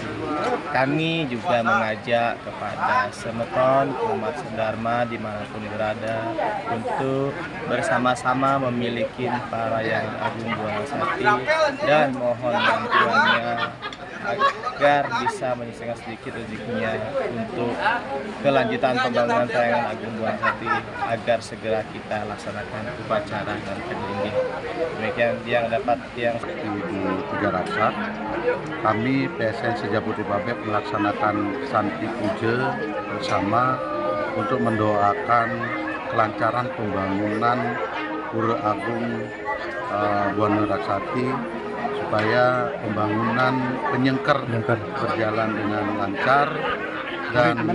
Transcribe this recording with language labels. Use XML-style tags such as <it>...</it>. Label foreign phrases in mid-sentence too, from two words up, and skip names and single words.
<id>Kami juga mengajak kepada semeton umat sedharma dimanapun berada untuk bersama-sama memiliki Parahyangan Agung Buana Raksati dan mohon bantuannya agar bisa menyelesaikan sedikit rezekinya untuk kelanjutan pembangunan Parahyangan Agung Buana Raksati agar segera kita laksanakan upacara</id> <ban>ngentek linggih.</ban> <id>Demikian yang dapat yang di Tiga Raksa, kami PSN se-Jabodetabek melaksanakan Santi Puja bersama untuk mendoakan kelancaran pembangunan Pura Agung Buana Raksati supaya pembangunan penyengker berjalan dengan lancar dan</id>